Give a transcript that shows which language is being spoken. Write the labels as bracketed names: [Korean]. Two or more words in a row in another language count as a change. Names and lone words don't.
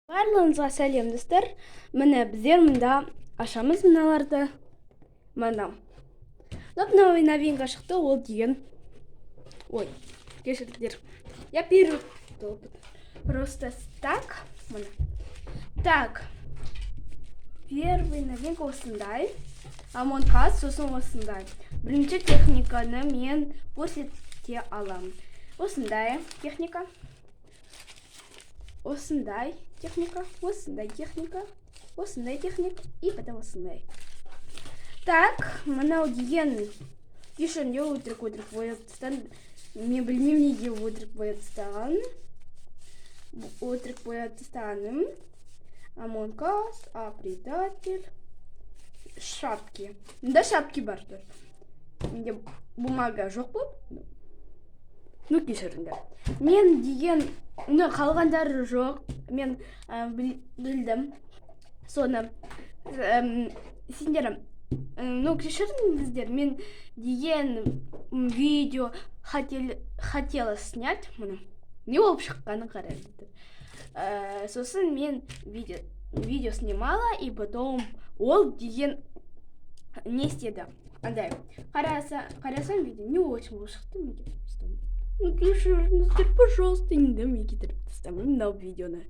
[Kazakh] Барлығыңызға сәлем достар. Міне біздер мында ашамыз мыналарды. Мына. Мынау новинка шықты, ол деген. Ой, кешіріңіздер. [Russian] Я перепутала. Просто так. Мына. Так. Первый новинка осындай. [Kazakh] Among Us сосын осындай. Бірінші техниканы мен көрсете аламын. Осындай техника. Осындай техника, осындай техника, осындай техника [Russian] и потом [Kazakh] осындай. Так, мынау деген кешірінде өтірік бояп тастаған. Мен білмеймін неге өтірік бояп тастаған. Өтірік бояп тастағаным. Among Us, [Russian] предатель, шапки. [Kazakh] Да, шапки бар тұр. Менде бумага жоқ болды. Ну, кешіріңдер. Мен деген, қалғандары жоқ. Мен білдім. Соны, сендер, кешіріңіздер. Мен деген видео [Russian] хотела снять. [Kazakh] Не болып шыққаны қарайды. Сосын мен видео [Russian] снимала, и потом [Kazakh] ол деген не істеді. Андай, қарасам видео [Russian] не очень [Kazakh] болып шықты. Кешіріңіздер, пожалуйста, енді мен кетіріп тастамын мынау видеоны.